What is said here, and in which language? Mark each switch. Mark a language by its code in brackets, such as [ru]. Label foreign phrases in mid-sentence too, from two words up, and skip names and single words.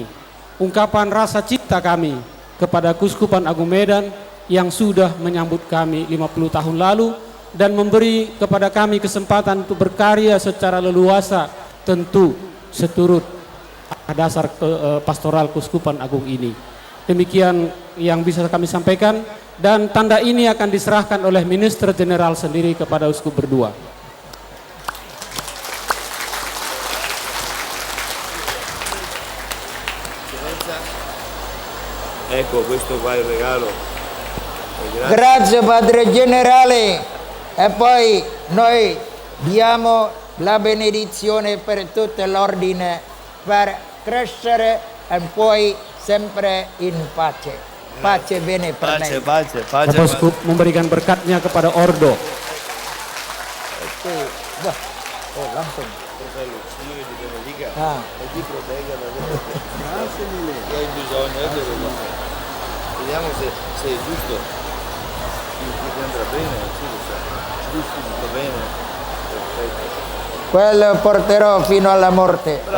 [id] Ungkapan rasa cinta kami kepada Keuskupan Agung Medan yang sudah menyambut kami 50 tahun lalu dan memberi kepada kami kesempatan untuk berkarya secara leluasa, tentu seturut dasar pastoral Keuskupan Agung ini. Demikian yang bisa kami sampaikan, dan tanda ini akan diserahkan oleh Minister Jenderal sendiri kepada uskup berdua. [it] Ecco, questo qua è il regalo. Grazie Padre Generale. E poi noi diamo la benedizione per tutto l'ordine per crescere e poi sempre in pace. Pace bene per me. Pace. [id] Bapak Uskup memberikan berkatnya kepada Ordo. Oh, langsung. [it] Signore ti benedica Ah. e ti protegga da grazie mille. Hai bisogno, vediamo se sei giusto. Ti andrà bene, sì, lo sai. Giusto, tutto bene. Perfetto. Quello porterò fino alla morte.